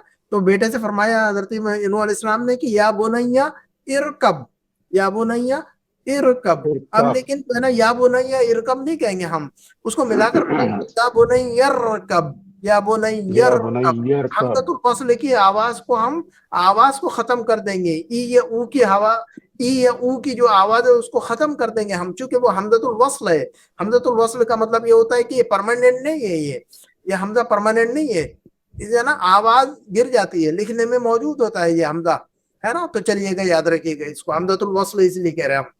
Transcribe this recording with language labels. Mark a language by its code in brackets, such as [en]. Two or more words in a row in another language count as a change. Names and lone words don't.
[ur] تو بیٹے سے فرمایا حضرت نوح علیہ السلام نے کہ [ar] یا بنی ارکب، یا بنی ارکب. [ur] اب لیکن جو ہے نا [ar] یا بنی ارکب [ur] نہیں کہیں گے ہم، اس کو ملا کر [ar] یا بنی یرکب، یا بنی [ur] یا یرکب. بنیر کا حمزۃ الفصل کی آواز کو ختم کر دیں گے. ای یا او کی ای یا او کی جو آواز ہے اس کو ختم کر دیں گے ہم، چونکہ وہ حمزۃ الوصل ہے. حمزۃ الوصل کا مطلب یہ ہوتا ہے کہ یہ پرماننٹ نہیں ہے، یہ حمزہ پرماننٹ نہیں ہے. اسے نا آواز گر جاتی ہے، لکھنے میں موجود ہوتا ہے یہ حمزہ ہے نا. تو چلیے گا یاد رکھیے گا اس کو، حمزۃ الوصل اس لیے کہہ رہے ہیں ہم.